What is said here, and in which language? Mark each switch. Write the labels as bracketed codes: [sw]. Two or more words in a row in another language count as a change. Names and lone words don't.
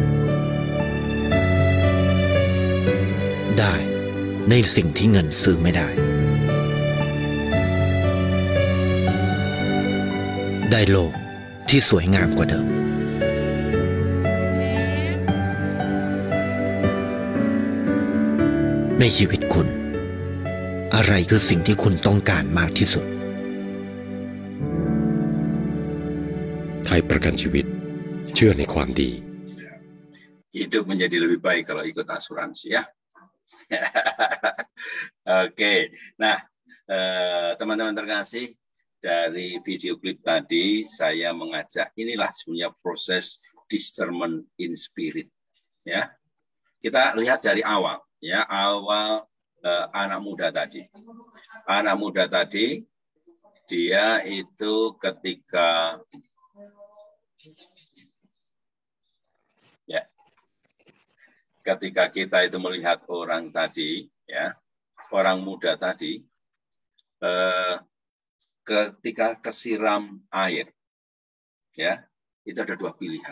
[th] ได้ในสิ่งที่เงินซื้อไม่ได้ได้โลกที่สวยงามกว่าเดิมในชีวิตคุณอะไรคือสิ่งที่คุณต้องการมากที่สุด ไทยประกันชีวิตเชื่อในความดี [id] Hidup menjadi lebih baik kalau ikut asuransi ya. Oke, nah teman-teman terkasih, dari video klip tadi saya mengajak, inilah sebenarnya proses [en] discernment in spirit. [id] Ya, kita lihat dari awal, ya, awal anak muda tadi. Anak muda tadi, dia itu ketika ketika kita itu melihat orang tadi, ya, orang muda tadi, ketika kesiram air, ya, itu ada dua pilihan.